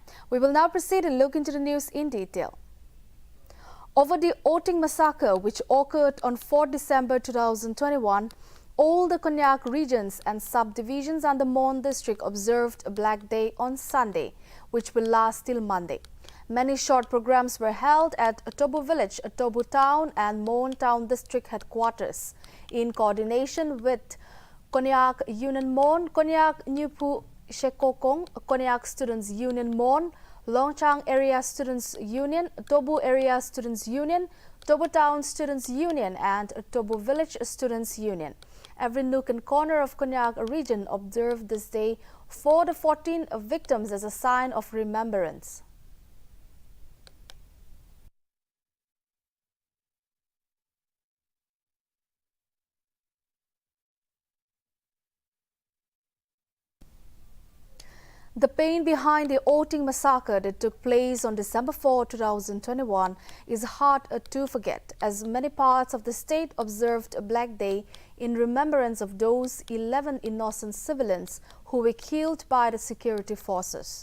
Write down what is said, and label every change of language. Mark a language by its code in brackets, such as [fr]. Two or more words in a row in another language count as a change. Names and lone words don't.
[en] We will now proceed and look into the news in detail. Over the Oting massacre, which occurred on 4 December 2021, all the Konyak regions and subdivisions and the Mon district observed a Black Day on Sunday, which will last till Monday. Many short programs were held at Tobu Village, Tobu Town and Mon Town District headquarters in coordination with Konyak Union Mon, Konyak Nyupu Shekokong, Konyak Students Union Mon, Longchang Area Students Union, Tobu Area Students Union, Tobu Town Students Union and Tobu Village Students Union. Every nook and corner of Konyak region observed this day for the 14 victims as a sign of remembrance. The pain behind the Oting massacre that took place on December 4, 2021 is hard to forget, as many parts of the state observed a Black Day in remembrance of those 11 innocent civilians who were killed by the security forces.